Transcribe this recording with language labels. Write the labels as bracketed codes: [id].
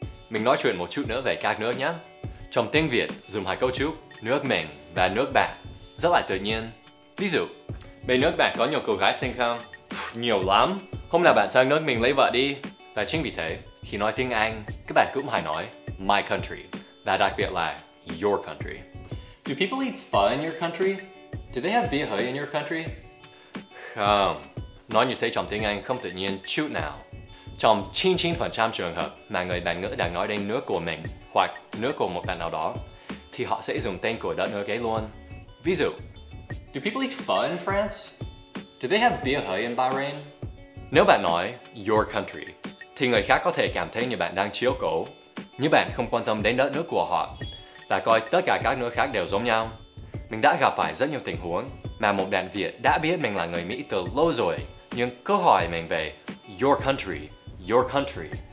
[vi] Mình nói chuyện một chút nữa về các nước nhé. Trong tiếng Việt, dùng hai cấu trúc nước mình và nước bạn rất là tự nhiên. Ví dụ, bên nước bạn có nhiều cô gái xinh không? Nhiều lắm. Hôm nào bạn sang nước mình lấy vợ đi. Và chính vì thế, khi nói tiếng Anh, các bạn cũng hay nói [en] my country, [vi] và đặc biệt là [en] your country. Do people eat pho in your country? Do they have bia hơi in your country? [vi] Không. Nói như thế trong tiếng Anh không tự nhiên chút nào. Trong 99% trường hợp mà người bản ngữ đang nói đến nước của mình hoặc nước của một bạn nào đó, thì họ sẽ dùng tên của đất nước ấy luôn. [en] Ví dụ, do people eat pho in France? Do they have bia hơi in Bahrain? [vi] Nếu bạn nói your country, thì người khác có thể cảm thấy như bạn đang chiếu cố, như bạn không quan tâm đến đất nước của họ, và coi tất cả các nước khác đều giống nhau. Mình đã gặp phải rất nhiều tình huống mà một bạn Việt đã biết mình là người Mỹ từ lâu rồi, nhưng cứ hỏi mình về [en] your country, your country.